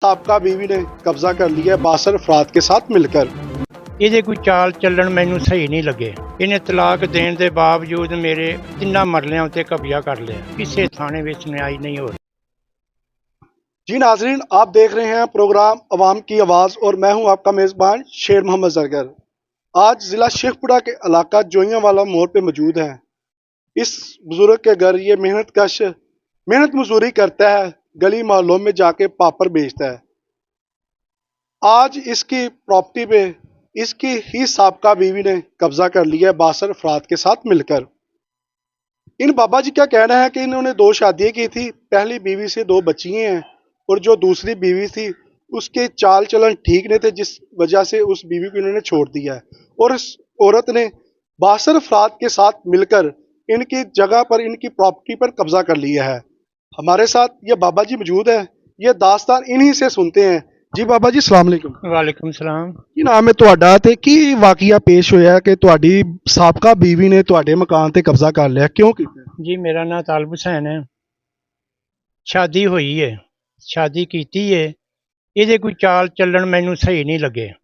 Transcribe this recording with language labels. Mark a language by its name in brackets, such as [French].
[Hindi] साबका बीवी ने कब्जा कर लिया 62 अफराद के साथ मिलकर। [Punjabi] ਇਹਦੇ ਕੋਈ ਚਾਲ ਚੱਲਣ ਮੈਨੂੰ ਸਹੀ ਨਹੀਂ ਲੱਗੇ। ਇਹਨੇ ਤਲਾਕ ਦੇਣ ਦੇ ਬਾਵਜੂਦ ਮੇਰੇ 3 ਮਰਲਿਆਂ ਉੱਤੇ ਕਬਜ਼ਾ ਕਰ ਲਿਆ। ਕਿਸੇ ਥਾਣੇ ਵਿੱਚ ਨਿਆਈ [Hindi] नहीं हो रही। जी नाजरीन, आप देख रहे हैं प्रोग्राम अवाम की आवाज़ और मैं हूं आपका मेज़बान शेर मोहम्मद जरगर। आज ज़िला शेखपुरा के इलाका जोइयां वाला मोड़ पे मौजूद है। इस बुजुर्ग के घर ये मेहनत मजदूरी करता है, गली मोहल्लों में जाके पापड़ बेचता है। आज इसकी प्रॉपर्टी पे इसकी ही साबका बीवी ने कब्जा कर लिया 62 अफराद के साथ मिलकर। इन बाबा जी का कहना है कि इन्होंने 2 शादियां की थी, पहली बीवी से 2 बच्चियां हैं और जो दूसरी बीवी थी उसके चाल चलन ठीक नहीं थे, जिस वजह से उस बीवी को इन्होंने छोड़ दिया है और इस औरत ने 62 अफराद के साथ मिलकर इनकी जगह पर, इनकी प्रॉपर्टी पर कब्जा कर लिया है। हमारे साथ ये बाबा जी मौजूद है, ये दास्तान इन्हीं से सुनते हैं। जी बाबा जी सलाम अलैकुम। [Punjabi] ਵਾਲੇਕੁਮ ਸਲਾਮ। ਕੀ ਨਾਮ ਹੈ ਤੁਹਾਡਾ ਤੇ ਕੀ ਵਾਕਿਆ ਪੇਸ਼ ਹੋਇਆ ਕਿ ਤੁਹਾਡੀ ਸਾਬਕਾ ਬੀਵੀ ਨੇ ਤੁਹਾਡੇ ਮਕਾਨ ਤੇ ਕਬਜ਼ਾ ਕਰ ਲਿਆ, ਕਿਉਂ ਕੀਤਾ? ਜੀ ਮੇਰਾ ਨਾਮ ਤਾਲਬ ਹੁਸੈਨ ਹੈ। ਸ਼ਾਦੀ ਹੋਈ ਹੈ, ਸ਼ਾਦੀ ਕੀਤੀ ਹੈ। ਇਹਦੇ ਕੋਈ ਚਾਲ ਚੱਲਣ ਮੈਨੂੰ ਸਹੀ ਨਹੀਂ ਲੱਗੇ।